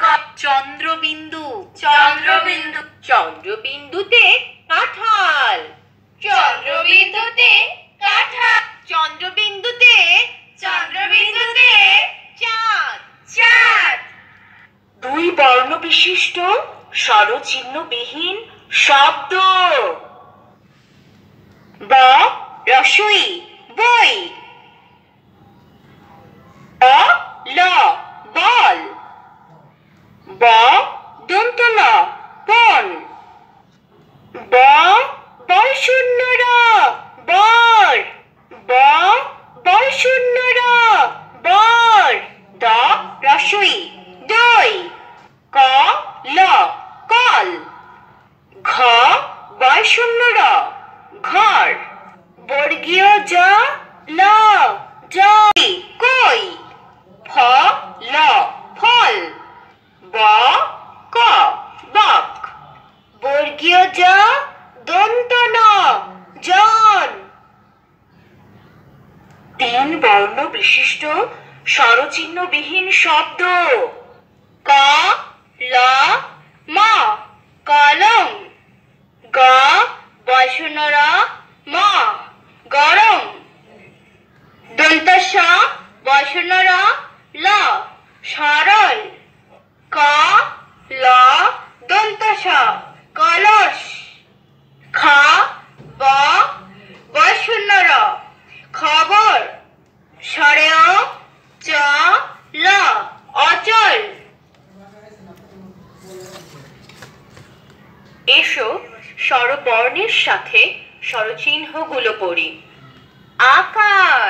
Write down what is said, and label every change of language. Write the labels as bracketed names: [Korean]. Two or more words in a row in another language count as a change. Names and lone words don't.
[Bangla] চন্দ্রবিন্দু চন্দ্রবিন্দু চন্দ্রবিন্দুতে কাঁঠাল চন্দ্রবিন্দুতে কাঁঠাল চন্দ্রবিন্দুতে চন্দ্রবিন্দুতে চাঁদ চাঁদ দুই বর্ণ বিশিষ্ট স্বরচিহ্নবিহীন শব্দ ব রসই বই অ ল বল ব দন্ত ন বন ব বল শূন্য র বর ব বল শূন্য র বর দ রসই দই ক ল কল ঘ বয় শূন্য র ঘর বর্গীয় জ ল জয় কই ফ ল ফল ব ক বক বর্গীয় জ দন্ত ন জন তিন বর্ণ বিশিষ্ট স্বরচিহ্নবিহীন শব্দ ক ল ম কলম গ বয়শূন্য র ম গরম দন্ত স বয়শূন্য র ল সরল ক ল দন্ত স কলস খ ব বয়শূন্য র খবর সরেয় চ ল অচল এসো স্বরবর্ণের সাথে স্বরচিহ্নগুলো পড়ি আকার